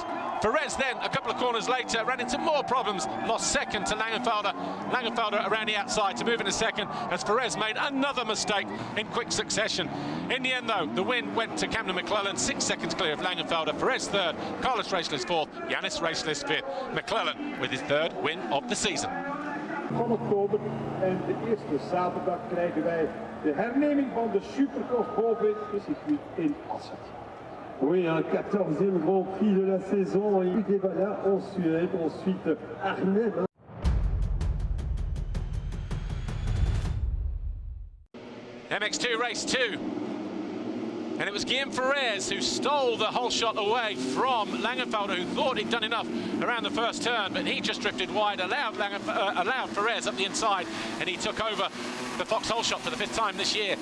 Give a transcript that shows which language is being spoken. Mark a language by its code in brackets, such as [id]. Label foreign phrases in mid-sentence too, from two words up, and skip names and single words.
[en] Perez then, a couple of corners later, ran into more problems, lost 2nd to Langenfelder. Langenfelder around the outside to move into 2nd, as Perez made another mistake in quick succession. In the end, though, the win went to Camden McClellan, 6 seconds clear of Langenfelder. Perez 3rd, Carlos Racheless 4th, Janus Racheless 5th. McClellan with his 3rd win of the season. [nl] Van oktober en de eerste zaterdag krijgen wij de herneming van de Supercross boven het circuit in Assen. [fr] Oui, un 14e Grand Prix de la saison, et il voilà en Suède, ensuite Arnhem. [en] MX2 race 2. And it was Guillaume Perez who stole the whole shot away from Langenfelder, who thought he'd done enough around the first turn, but he just drifted wide, allowed Perez up the inside, and he took over the foxhole shot for the 5th time this year.